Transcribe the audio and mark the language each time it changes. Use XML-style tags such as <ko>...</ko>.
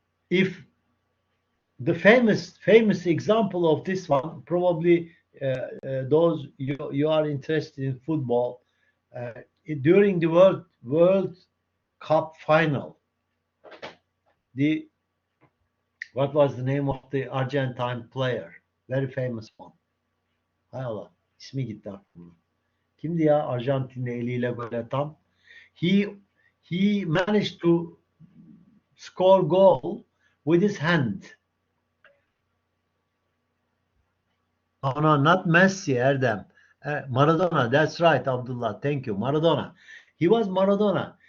<en>if the famous example of this one probably those you are interested in football uh, during the World Cup final, the what was the name of the Argentine player, very famous one,</en> <tr>hay Allah ismi gitti aklımdan. Kimdi ya Arjantinli eliyle gol atan?</tr> <en>He he managed to score goal with his hand. No, no, not Messi, Erdem. Maradona. That's right, Abdullah. Thank you. Maradona. He was Maradona.</en>